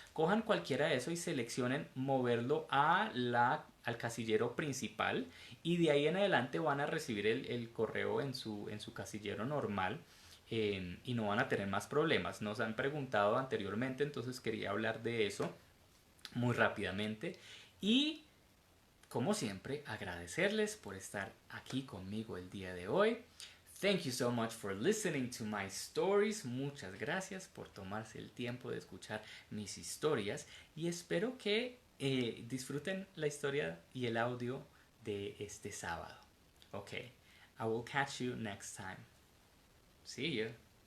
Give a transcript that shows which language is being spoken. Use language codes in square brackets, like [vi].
[es] Cojan cualquiera de eso y seleccionen moverlo al casillero principal, y de ahí en adelante van a recibir el correo en su casillero normal. Y no van a tener más problemas. Nos han preguntado anteriormente, entonces quería hablar de eso muy rápidamente. Y como siempre, agradecerles por estar aquí conmigo el día de hoy. [en] Thank you so much for listening to my stories. [es] Muchas gracias por tomarse el tiempo de escuchar mis historias y espero que disfruten la historia y el audio de este sábado. [en] Okay, I will catch you next time. See you.